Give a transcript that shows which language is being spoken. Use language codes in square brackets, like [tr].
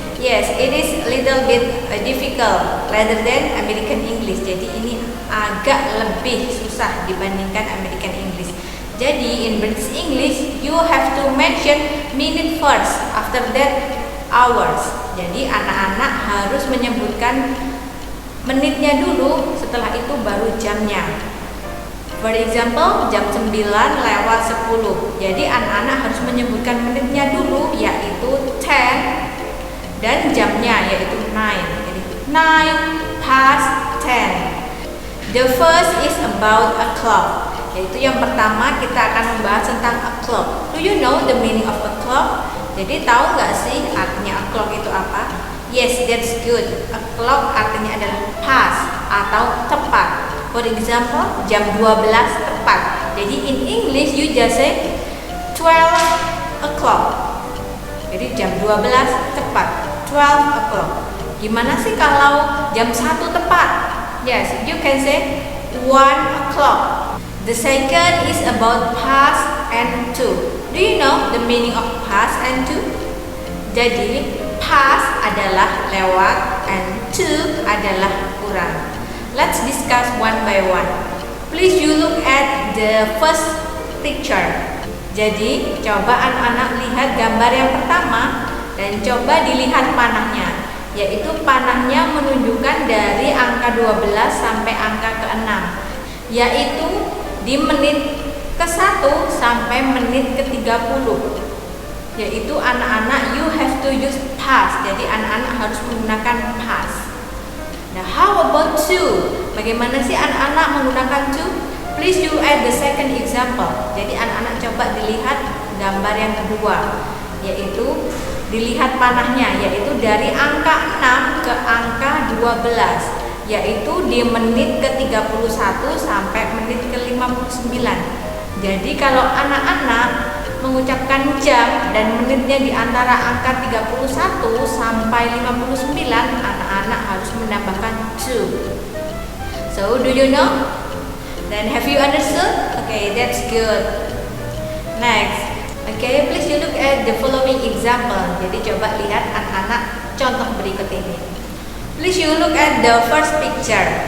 [en] Yes, it is a little bit difficult rather than American English. [id] Jadi ini agak lebih susah dibandingkan American English. [en] Jadi in British English you have to mention minute first, after that hours. [id] Jadi anak-anak harus menyebutkan menitnya dulu, setelah itu baru jamnya. [en] For example, [id] jam 9:10. Jadi anak-anak harus menyebutkan menitnya dulu, yaitu 10, dan jamnya yaitu 9. Jadi 9:10. [en] The first is about a clock. [id] Yaitu yang pertama kita akan membahas tentang a clock. [en] Do you know the meaning of a clock? [id] Jadi tahu nggak sih artinya a clock itu apa? [en] Yes, that's good. [id] A clock artinya adalah pas atau tepat. [en] For example, [id] jam 12 tepat. [en] Jadi in English you just say 12 o'clock. [id] Jadi jam 12 tepat. 12 o'clock. Gimana sih kalau jam 1 tepat? [en] Yes, you can say 1 o'clock. The second is about past and to. Do you know the meaning of past and to? [id] Jadi past adalah lewat and to adalah kurang. [en] Let's discuss one by one. Please you look at the first picture. [id] Jadi coba anak-anak lihat gambar yang pertama dan coba dilihat panahnya. Yaitu panahnya menunjukkan dari angka 12 sampai angka ke-6. Yaitu di menit ke-1 sampai menit ke-30. Yaitu anak-anak [en] you have to use past. [id] Jadi anak-anak harus menggunakan past. Nah, [en] how about to? [id] Bagaimana sih anak-anak menggunakan to? [en] Please you add the second example. [id] Jadi anak-anak coba dilihat gambar yang kedua, yaitu dilihat panahnya, yaitu dari angka 6 ke angka 12, yaitu di menit ke-31 sampai menit ke-59. Jadi kalau anak-anak mengucapkan jam dan menitnya di antara angka 31 sampai 59, anak-anak harus menambahkan to. [en] So, do you know? Then have you understood? Okay, that's good. Next. Okay, please you look at the following example. [id] Jadi coba lihat anak-anak contoh berikut ini. [en] Please you look at the first picture.